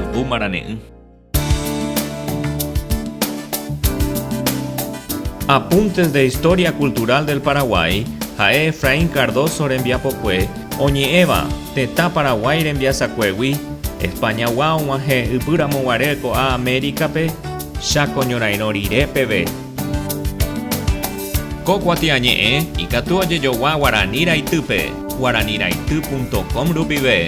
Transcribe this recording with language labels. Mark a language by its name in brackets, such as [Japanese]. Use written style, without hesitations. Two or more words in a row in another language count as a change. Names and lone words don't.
[Guarani] albumarane'ỹ. [Spanish] Apuntes de historia cultural del Paraguay. [Guarani] Jae Efraín Cardoso rembiapokue oñe'ẽva tetã Paraguay rembiasakuégui España guauãhe ypýramoguare ko'ã Américape cháko ñorairõ rirépeve. Ko kuatiañe'ẽ ikatu ojejogua Guarani Raitýpe guaraniraity.com rupive.